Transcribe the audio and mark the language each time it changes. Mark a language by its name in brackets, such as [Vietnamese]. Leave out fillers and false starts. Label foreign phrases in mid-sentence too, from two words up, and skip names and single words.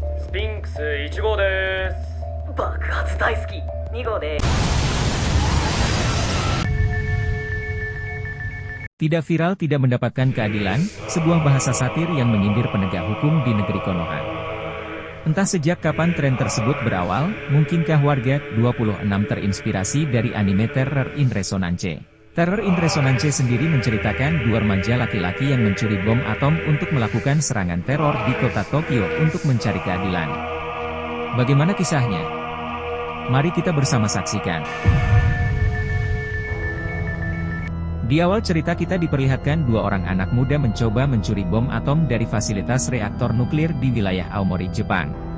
[Japanese] スピンクス1号です。爆発大好き2号です。 [Indonesian] Tidak viral tidak mendapatkan keadilan, sebuah bahasa satir yang menyindir penegak hukum di negeri Konoha. Entah sejak kapan tren tersebut berawal, mungkinkah warga 26 terinspirasi dari anime Terror in Resonance. Terror in Resonance sendiri menceritakan dua remaja laki-laki yang mencuri bom atom untuk melakukan serangan teror di kota Tokyo untuk mencari keadilan. Bagaimana kisahnya? Mari kita bersama saksikan. Di awal cerita kita diperlihatkan dua orang anak muda mencoba mencuri bom atom dari fasilitas reaktor nuklir di wilayah Aomori, Jepang.